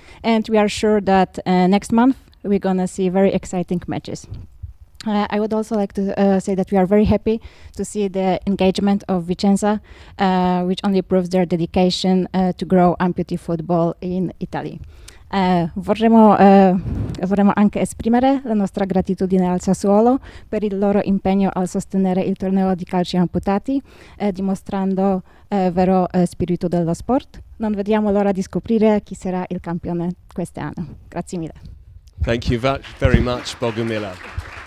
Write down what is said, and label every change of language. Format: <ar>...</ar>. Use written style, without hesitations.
<en>And we are sure that next month we're going to see very exciting matches. I would also like to say that we are very happy to see the engagement of Vicenza, which only proves their dedication to grow amputee football in Italy.</en> <it>Vorremmo anche esprimere la nostra gratitudine al Sassuolo per il loro impegno al sostenere il torneo di calcio amputati, dimostrando vero spirito dello sport. Non vediamo l'ora di scoprire chi sarà il campione quest'anno. Grazie mille.</it> <en>Thank you very much, Bogumila.</en>